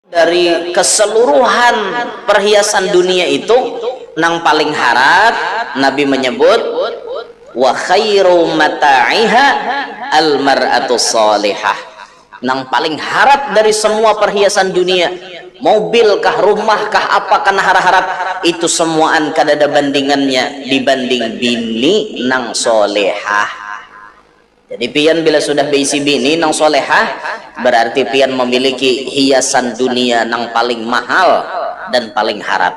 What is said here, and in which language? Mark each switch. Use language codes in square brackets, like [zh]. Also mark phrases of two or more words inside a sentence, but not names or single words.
[bjn] dari keseluruhan perhiasan dunia itu nang paling harat Nabi menyebut [ar] وخير متاعها المرأة الصالحة, [bjn] nang paling harat dari semua perhiasan dunia, mobil kah, rumah kah, apa kana harap itu semuaan kadada bandingannya dibanding bini nang solehah. Jadi pian bila sudah beisi bini nang solehah, berarti pian memiliki hiasan dunia nang paling mahal dan paling harat.